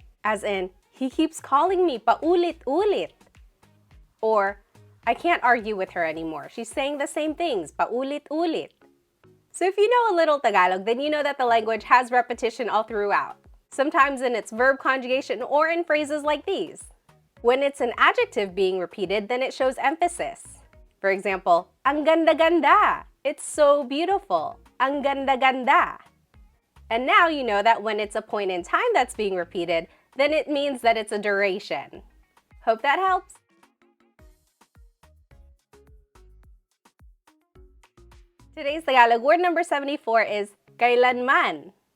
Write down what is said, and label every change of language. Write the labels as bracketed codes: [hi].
[en] As in, he keeps calling me paulit-ulit. Or, I can't argue with her anymore. She's saying the same things, paulit-ulit. So if you know a little Tagalog, then you know that the language has repetition all throughout. Sometimes in its verb conjugation or in phrases like these. When it's an adjective being repeated, then it shows emphasis. [tl] For example, ang ganda-ganda. [en] It's so beautiful. [tl] Ang ganda-ganda. [en] And now you know that when it's a point in time that's being repeated, then it means that it's a duration. Hope that helps. Today's Tagalog word number 74 is kailanman.